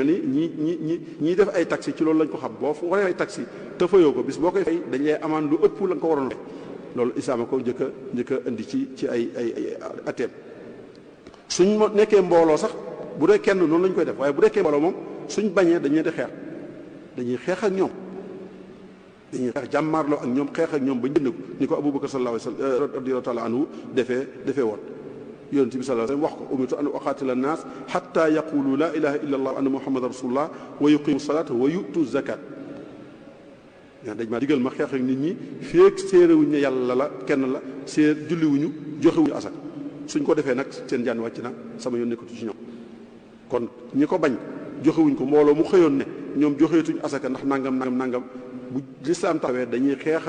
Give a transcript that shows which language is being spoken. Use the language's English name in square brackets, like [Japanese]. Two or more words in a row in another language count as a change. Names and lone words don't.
[Wolof] ni ñii def ay taxi ci loolu lañ ko xam boo waree ay taxi te fayoo ko bis boo koy fay dañ lay amaan lu ëpp la nga ko waroon a fay loolu islaam ko njëkk a indi ci ay atteem suñ nekkee mbooloo sax bu dee kenn noonu lañ koy def waaye bu nekkee mbooloo moom suñ bañee dañuy di xeex dañuy xeex ak ñoom dañuy xeex jàmmaarloo ak ñoom xeex ak ñoom ba jënd ko ni ko [Arabic] Abubakar صلى الله عليه وسلم رضي الله تعالى عنه [Wolof] defee woon yonent bi [Arabic] صلى الله عليه وسلم [Wolof] wax ko [Arabic] أمرت أن أقاتل الناس حتى يقولوا لا إله إلا الله وأن محمدا رسول الله ويقيموا الصلاة ويؤتوا الزكاة [Wolof] dañ maa digal ma xeex ak nit ñi feek séeréwuñ ne yàlla la kenn la julliwuñu joxewuñu asak suñ ko defee nag seen jaan wàcc na sama yoon nekkatu ci ñoom kon ñi ko bañ joxewuñ ko mbooloo mu xëyoon ne ñoom joxeetuñ asaka ndax nangam bu lislaam taxawee dañuy xeex ak